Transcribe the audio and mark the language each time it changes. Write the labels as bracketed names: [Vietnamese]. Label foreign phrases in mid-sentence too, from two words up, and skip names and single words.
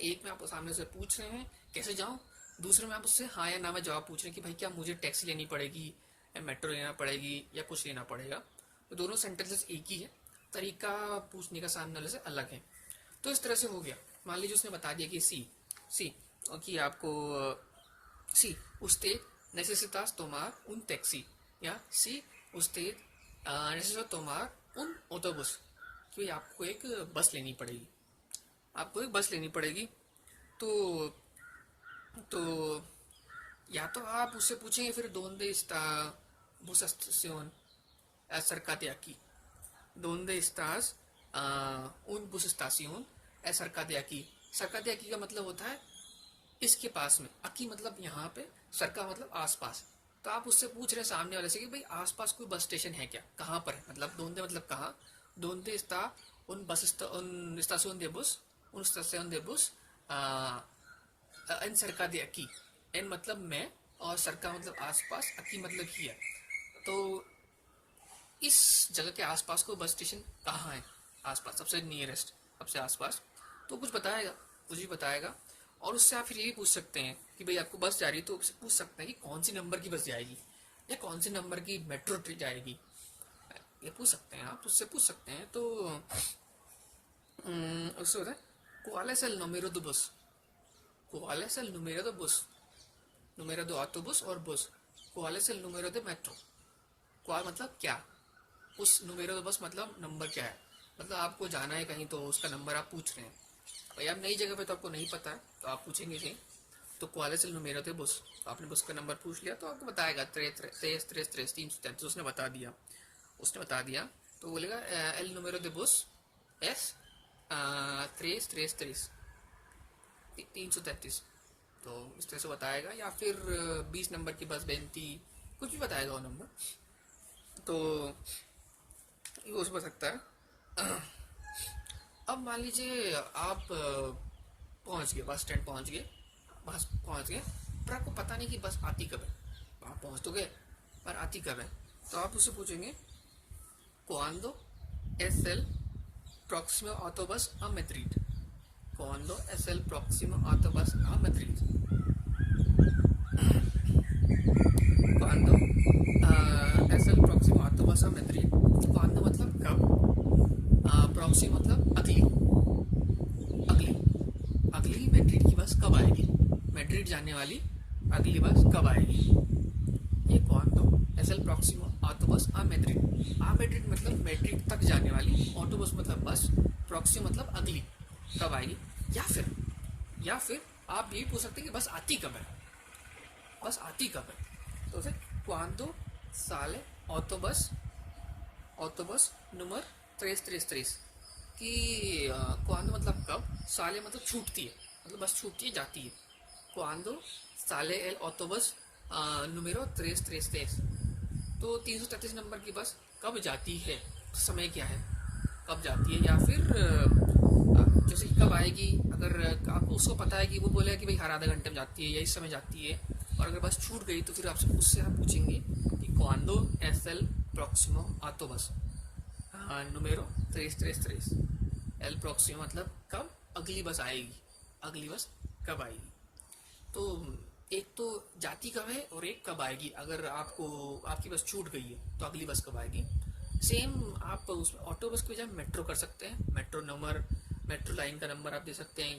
[Hindi] एक में आप सामने से पूछ रहे हैं कैसे जाऊँ, दूसरे में आप उससे हाँ या ना में जवाब पूछ रहे हैं कि भाई क्या मुझे टैक्सी लेनी पड़ेगी या मेट्रो लेना पड़ेगी या कुछ लेना पड़ेगा। तो दोनों सेंटेंसेस एक ही है, तरीका पूछने का सामने वाले से अलग है। तो इस तरह से हो गया। मान लीजिए उसने बता दिया कि सी और कि आपको सी [Spanish] usted necesitas tomar un taxi, या सी usted necesita tomar un autobús, [Hindi] कि आपको एक बस लेनी पड़ेगी, आपको एक बस लेनी पड़ेगी। तो तो या तो आप उससे पूछेंगे फिर [Spanish] donde está bus estación cerca de aquí, donde estás un bus estación cerca de aquí। cerca de aquí [Hindi] का मतलब होता है इसके पास में, अकी मतलब यहाँ पे, सरका मतलब आसपास। तो आप उससे पूछ रहे हैं सामने वाले से कि भाई आसपास कोई बस स्टेशन है क्या, कहाँ पर है, मतलब दोंदे मतलब कहाँ, [Spanish] dónde está un estación de bus, un estación de bus en cerca de aquí. [Hindi] एन मतलब मैं और सरका मतलब आसपास, अकी मतलब हियर। तो इस जगह के आसपास को बस स्टेशन कहाँ है, आसपास सबसे नियरेस्ट, सबसे आसपास। तो कुछ बताएगा, कुछ भी बताएगा। और उससे आप फिर ये भी पूछ सकते हैं कि भाई आपको बस जा रही है, तो उससे पूछ सकते हैं कि कौन सी नंबर की बस जाएगी या कौन सी नंबर की मेट्रो ट्रेन जाएगी, ये पूछ सकते हैं आप, उससे पूछ सकते हैं। तो उससे होता है [Spanish] cuál es el número de bus, cuál es el número de bus, número de autobús और bus. ¿Cuál es el número de metro? [Hindi] ¿Cuál मतलब क्या? उस [Spanish] número de bus [Hindi] मतलब नंबर क्या है, मतलब आपको जाना है कहीं तो उसका नंबर आप पूछ रहे हैं. भाई आप नई जगह पे तो आपको नहीं पता है तो आप पूछेंगे कहीं, तो [Spanish] cuál es el número de bus, [Hindi] आपने बस का नंबर पूछ लिया तो आपको बताएगा 333 उसने बता दिया तो बोलेगा [Spanish] el número de bus es [Hindi] 333 333. तो इस तरह से बताएगा, या फिर 20 नंबर की बस 32, कुछ भी बताएगा वो नंबर, तो ये हो सकता है. अब मान लीजिए आप पहुंच गए, बस स्टैंड पहुंच गए, बस पहुंच गए, पर आपको पता नहीं कि बस आती कब है. आप पहुंच तो गए पर आती कब है, तो आप उससे पूछेंगे [Spanish] cuándo es el próximo autobús a Madrid. ¿Cuándo es el próximo autobús a Madrid? ¿Cuándo es el próximo autobús a Madrid? [Hindi] ¿Cuándo मतलब कब, próximo मतलब अगली, अगली अगली मैड्रिड की बस कब आएगी, मैड्रिड जाने वाली अगली बस कब आएगी. [Spanish] ये cuándo es el próximo autobús a Madrid. [Hindi] आ मैड्रिड मतलब मैड्रिड तक जाने वाली, ऑटोबस मतलब बस, प्रॉक्सी मतलब अगली कब आएगी. या फिर आप ये पूछ सकते हैं कि बस आती कब है, बस आती कब है. तो फिर [Spanish] cuándo sale autobus número 333 [Hindi] कि cuándo मतलब कब, साले मतलब छूटती है, मतलब बस छूटती है जाती है. [Spanish] cuándo sale el autobus número 333, [Hindi] तो 333 नंबर की बस कब जाती है, समय क्या है, कब जाती है. या फिर जैसे कि कब आएगी, अगर आपको उसको पता है कि वो बोलेगा कि भाई हर आधा घंटे में जाती है या इस समय जाती है, और अगर बस छूट गई तो फिर आपसे उससे आप पूछेंगे कि [Spanish] cuándo es el próximo autobús número 333. el próximo [Hindi] मतलब कब, अगली बस आएगी, अगली बस कब आएगी. तो एक तो जाती कब है और एक कब आएगी. अगर आपको आपकी बस छूट गई है तो अगली बस कब आएगी. सेम आप उस ऑटो बस के बजाय मेट्रो कर सकते हैं, मेट्रो नंबर, मेट्रो लाइन का नंबर आप दे सकते हैं.